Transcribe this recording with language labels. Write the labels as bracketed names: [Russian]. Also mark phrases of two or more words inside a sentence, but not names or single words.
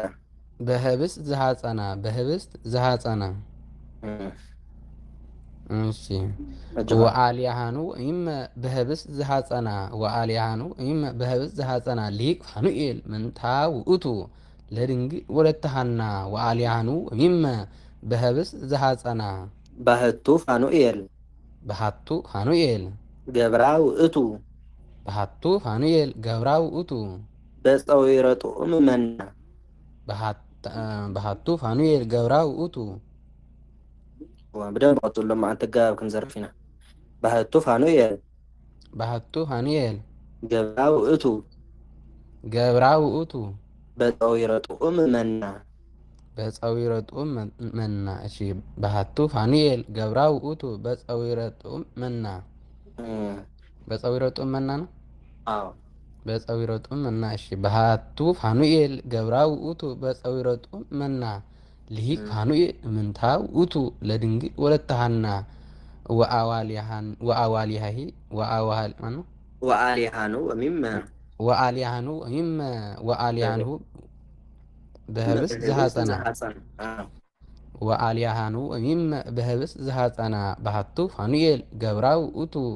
[Geez] በህብስት ዘሐፀና በህብስት ዘሐፀና። እሺ ወአሊሃኑ ወሚመ በህብስት ዘሐፀና ወአሊሃኑ ወሚመ በህብስት ዘሐፀና ልሂቅ ፋኑኤል ምንታ ውእቱ ለድንግል ወለተ ሐና ወአሊሃኑ ወሚመ በህብስት ዘሐፀና ባህቱ ፋኑኤል በሃቱ ፋኑኤል ገብራ ውእቱ በሃቱ ፋኑኤል ገብራ ውእቱ በፀዊረ ጡዑም መና በሃቱ ፋኑኤል ገብራ ውእቱ [Amharic] በደንብ አውጡልማ አንተ ጋር ክንዘርፊና [Geez] ባህቱ ፋኑኤል በሃቱ ፋኑኤል ገብራ ውእቱ ገብራ ውእቱ በፀዊረ ጡዑም መና በፀዊረ ጡዑም መና። እሺ በሃቱ ፋኑኤል ገብራ ውእቱ በፀዊረ ጡዑም መና በፀዊረ ጡዑም መና ነው። [Amharic] አዎ [Geez] በፀዊረ ጡዑም መና። እሺ በሃቱ ፋኑኤል ገብራ ውእቱ በፀዊረ ጡዑም መና ልሂቅ ፋኑኤል ምንታ ውእቱ ለድንግል ወለተ ሐና ወአዋሊሃሂ ወአሊሃኑ ወሚመ ወአሊሃኑ ወሚመ ወአሊሃኑ በህብስት ዘሐፀና ወአሊሃኑ ወሚመ በህብስት ዘሐፀና በሃቱ ፋኑኤል ገብራ ውእቱ